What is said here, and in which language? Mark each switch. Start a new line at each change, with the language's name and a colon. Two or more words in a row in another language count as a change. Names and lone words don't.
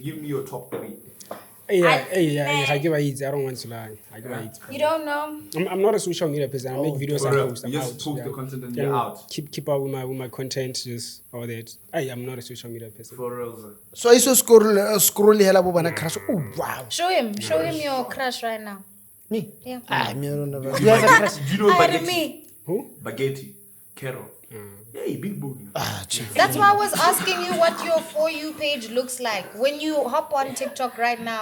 English: Give me your top 3. I give a hit. I don't want to lie. I give a hit. You don't know? I'm not a social media person. I make videos For and real. post. You I'm just out. post the content and you're out. Keep up with my content, just all that. I'm not a social media person. For real, sir. So I saw scroll
Tswana: hela bo bana
English: crush. Oh wow. Show him your crush right now. Me? Yeah. Me I don't know. Do you have a crush? Do you know Hi to Baguette? me. Who? Baguette. Carol. Yeah, big booty. Chief. That's why I was asking you what your For You page looks like. When you hop on TikTok right now,